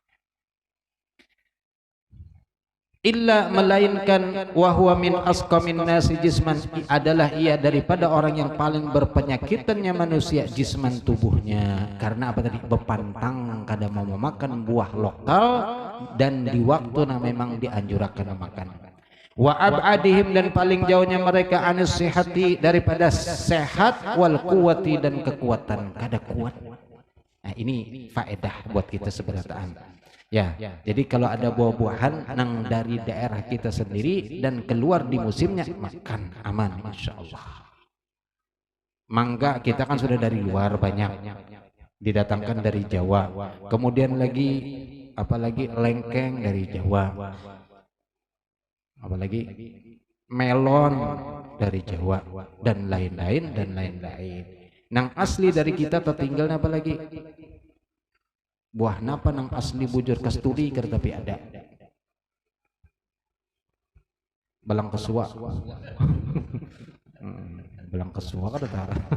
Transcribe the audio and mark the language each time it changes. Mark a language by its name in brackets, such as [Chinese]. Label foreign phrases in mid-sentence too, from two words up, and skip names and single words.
[Indonesian] Illa, melainkan [Arabic] wahwa min asqamin nasi jisman, [Indonesian] adalah ia daripada orang yang paling berpenyakitannya manusia jisman, tubuhnya. [Banjar] Karena apa tadi? Bepantang, kada mau memakan buah lokal dan di waktu yang memang dianjurkan makan. [Arabic] Wa ab'adihim, [Indonesian] dan paling jauhnya mereka [Arabic] anis sihati, [Indonesian] daripada sehat, [Arabic] wal quwati, [Indonesian] dan kekuatan, kada kuat. [Banjar] Nah ini faedah buat kita seberataan. Ya, jadi kalau ada buah-buahan nang dari daerah kita sendiri dan keluar di musimnya, makan, aman insyaallah. [Indonesian] Mangga kita kan sudah dari luar banyak, didatangkan dari Jawa. Kemudian lagi apalagi lengkeng dari Jawa, apalagi melon dari Jawa, dan lain-lain dan lain-lain. [Banjar] Nang asli dari kita tertinggal apa lagi? Buah napa nang asli bujur kasturi, tapi ada belang kesua. Belang kesua kada tara.